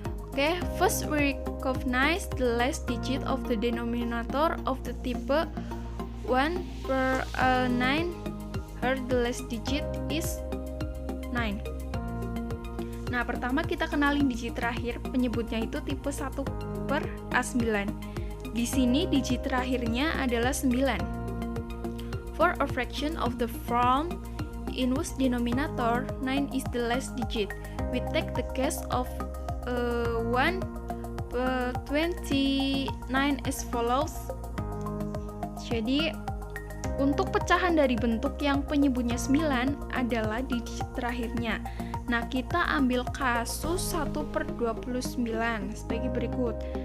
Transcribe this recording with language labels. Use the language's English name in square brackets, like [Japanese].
[English] Oke, first we recognize the last digit of the denominator of the type 1 per 9. Here the last digit is 9. [Indonesian] Nah, pertama kita kenalin digit terakhir, penyebutnya itu tipe 1 per A9. Di sini digit terakhirnya adalah 9. [English] For a fraction of the form in whose denominator 9 is the last digit, we take the case of 1 per 29 as follows. [Indonesian] Jadi untuk pecahan dari bentuk yang penyebutnya 9 adalah digit terakhirnya. Nah, kita ambil kasus 1 per 29 sebagai berikut.